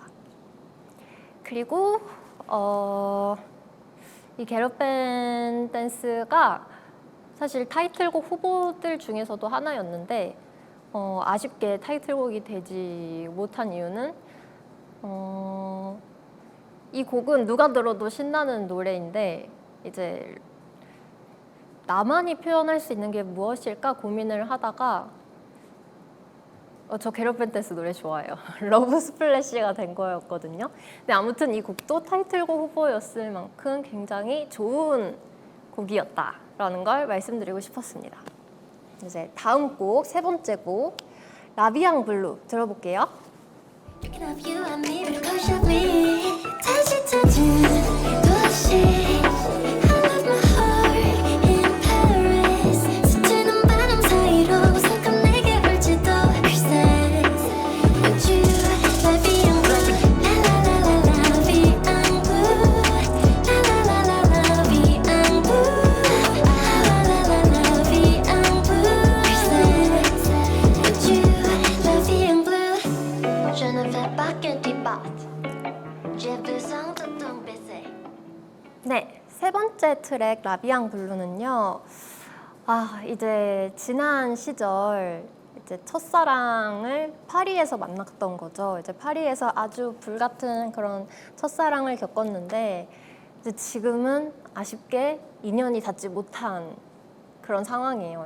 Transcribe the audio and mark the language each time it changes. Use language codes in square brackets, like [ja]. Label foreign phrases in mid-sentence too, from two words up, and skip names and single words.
[ko] 그리고 이 Get Up and Dance가 사실 타이틀곡 후보들 중에서도 하나였는데 아쉽게 타이틀곡이 되지 못한 이유는 이 곡은 누가 들어도 신나는 노래인데 이제 나만이 표현할 수 있는 게 무엇일까 고민을 하다가 저 게럿 댄스 노래 좋아해요. 러브 스플래시가 된 거였거든요. 근데 아무튼 이 곡도 타이틀곡 후보였을 만큼 굉장히 좋은 곡이었다라는 걸 말씀드리고 싶었습니다. 이제 다음 곡, 세 번째 곡, 라비앙 블루 들어볼게요. [en] Thinking of you and me, but cautiously touching 도시 I left my heart in Paris 스치는 [ko] 바람 사이로 잠깐 내게 올지도 글쎄 [en] Would you [fr] la vie en bleu La la la la la vie en bleu La la la la la vie en bleu La la la la vie en bleu [ko] 글쎄 [en] Would you [fr] la vie en bleu Je ne fais pas que tu partes. J'ai besoin de ton baiser. [ko] 네, 세 번째 트랙 라비앙 블루는요. 이제 지난 시절 이제 첫사랑을 파리에서 만났던 거죠. 이제 파리에서 아주 불같은 그런 첫사랑을 겪었는데 이제 지금은 아쉽게 인연이 닿지 못한 그런 상황이에요.